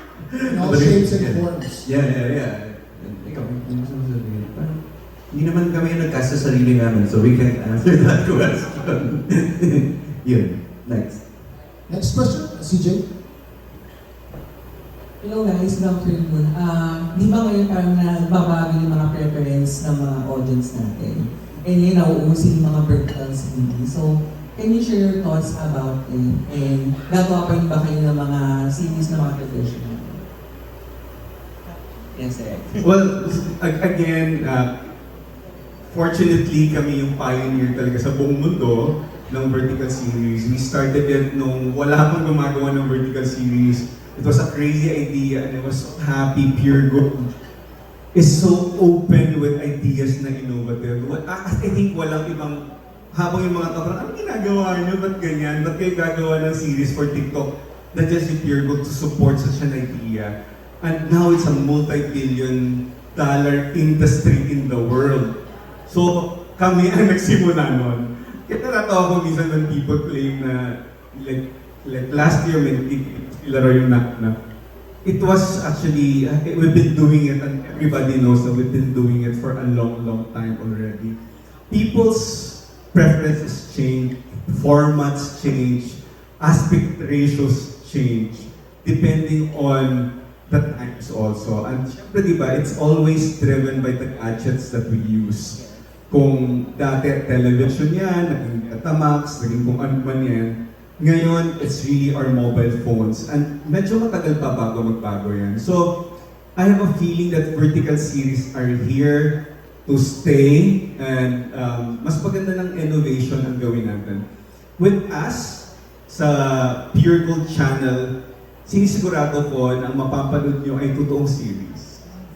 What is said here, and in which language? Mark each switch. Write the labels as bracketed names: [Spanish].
[English] In all shapes and forms. [Filipino] Yeah. Ikaw, hindi mo sasabihin. Hindi naman kami yung nagkasa sa sarili namin, [English] so we can answer that question. [Filipino] Yun, [English] next. Next question, CJ. Hello guys, good afternoon. [Filipino] Di ba ngayon parang nagbabago yung mga preference ng mga audience natin? [English] And [Filipino] yun, nauusin yung mga vertical series. [English] So, can you share your thoughts about it? And [Filipino] gagawa pa rin ba kayo ng mga series na mga traditional? [English] Yes, sir. Well, again, fortunately, [Filipino] kami yung pioneer talaga sa buong mundo ng vertical series. [English] We started it [Filipino] nung wala pang gumagawa ng [English] vertical series. It was a crazy idea and I was so happy. Pure Gold is so open with ideas na innovative. [Filipino] I think walang ibang, habang yung mga tao, ano ginagawa nyo? Ba't ganyan? Ba't kayo gagawa ng [English] series for TikTok? That just si Pure Gold to support such an idea. And now it's a multi-billion dollar industry in the world. [Filipino] So, kami ang nagsimula nun. Kaya natatawa ko minsan [English] when people claim [Filipino] na, [English] like last year, [Filipino] may ilaro yung knock-knock. [English] It was actually, we've been doing it and everybody knows that we've been doing it for a long time already. People's preferences change, formats change, aspect ratios change, depending on the times also. And [Filipino] syempre diba, [English] it's always driven by the gadgets that we use. [Filipino] Kung dati television yan, naging Betamax, naging kung ano man yan, ngayon, [English] it's really our mobile phones. [Filipino] And medyo matagal pa bago magbago yan. [English] So, I have a feeling that vertical series are here to stay and [Filipino] mas maganda ng innovation ang gawin natin. [English] With us, sa Pure Gold channel, [Filipino] sinisigurado ko na ang mapapanood nyo ay totoong series.